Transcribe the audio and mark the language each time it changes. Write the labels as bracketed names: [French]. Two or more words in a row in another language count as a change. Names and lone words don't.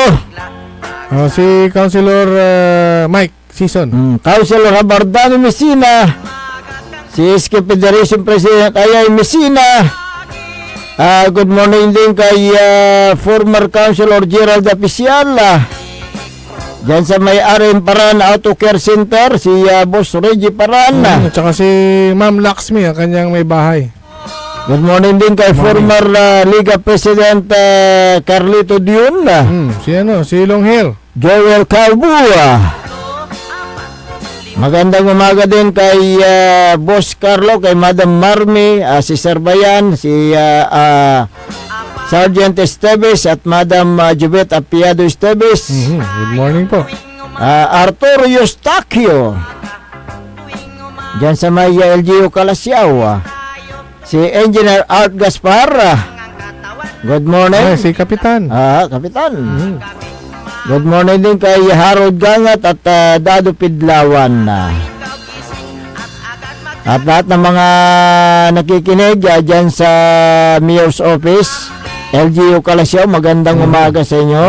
[Filipino] Si Councilor Mike Season. Councilor Habardano Messina. Si SK Federation President Ayay Messina. [English] Good morning [Filipino] din kay former Councilor Gerald Apicial. Diyan sa may RM Paran Auto Care Center, si Boss Reggie Paran. Tsaka si Ma'am Laxmi, ang kanyang may bahay. [English] Good morning [Filipino] din kay former Liga President Carlito Dion. Si Long Hair. Joel Calbua. Magandang umaga din kay Boss Carlo, kay Madam Marmi, si Serbayan, si Sergeant Esteves at Madam Jubet Apiado Esteves. [English] Good morning po. [Filipino] Arturo Eustachio. Diyan sa may LGU Calasiao. Si Engineer Art Gaspar. [English] Good morning. [Filipino] Si Kapitan. Kapitan. [English] Good morning [Filipino] din kay Harold Gangat at Dado Pidlawan. At lahat ng mga nakikinig dyan sa Mayor's Office, LGU Calasiao, magandang umaga sa inyo.